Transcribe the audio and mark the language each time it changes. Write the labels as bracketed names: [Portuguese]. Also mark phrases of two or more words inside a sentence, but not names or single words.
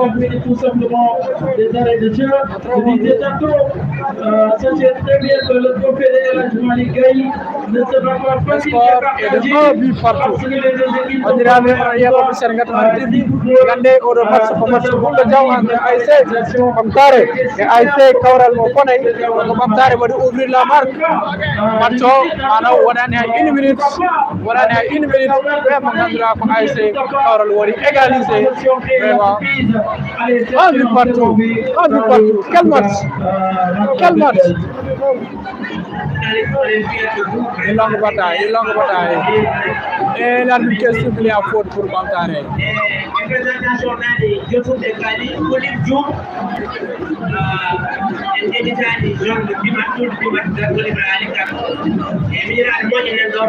[French] Tout simplement des arrêts de jeu. Je disais tantôt, ça c'est très bien que le trophée de la Malick Gueye ne sera pas facile Score est de 1 but partout. On dirait même hier au Sénégal TV, regardez au match Bounda Diaw entre ASC Bamtare et ASC Kaural [Fula] mo konay ko Bamtare wadi [French] ouvrir la marque. [Fula] Match ana wonani ha 1 minute wonani ha 1 minute vraiment ngandira ko ASC Kaural wadi égaliser vraiment [French] 1 but partout. 1 but partout. Quel match! Quel match! Une longue bataille, une longue bataille. Et l'arbitre qui siffle à faute pour Bamtare. Présentation de Youssouf Ekali, Olive Diouf, éditeur du genre de Bimatou, de Olive Alikam, et Miral Moninendor.